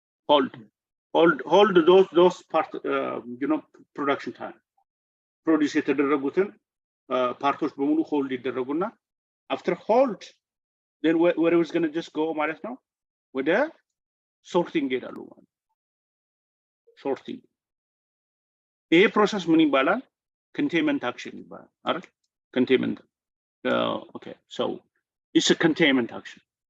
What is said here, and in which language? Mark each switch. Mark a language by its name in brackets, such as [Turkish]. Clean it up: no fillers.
[English] hold those part, production time. [Amharic] Produce የተደረጉትን ፓርቶች በሙሉ ሆልድ ይደረጉና [English] after hold then where it was going to just go [Amharic] ማለት ነው ወደ ሶርቲንግ ይሄዳሉ ማለት ሶርቲንግ። ይሄ ፕሮሰስ ምን ይባላል? [English] containment action [Amharic] ይባላል አይደል? [English] containment. Okay, so it's a containment action.